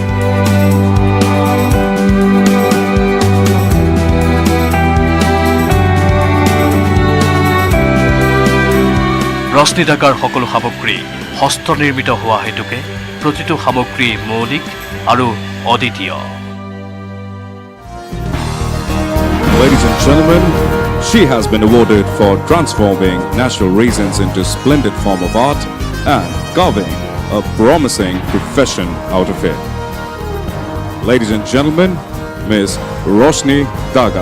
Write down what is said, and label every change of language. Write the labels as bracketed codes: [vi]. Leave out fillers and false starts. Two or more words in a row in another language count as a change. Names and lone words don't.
[as] ৰশ্নি ডাগাৰ সকলো সামগ্ৰী হস্তনিৰ্মিত হোৱা হেতুকে প্ৰতিটো সামগ্ৰী মৌলিক আৰু অদ্বিতীয়। [en] Ladies and gentlemen, she has been awarded for transforming natural resins into splendid form of art and carving a promising profession out of it. Ladies and gentlemen, Miss Roshni Daga.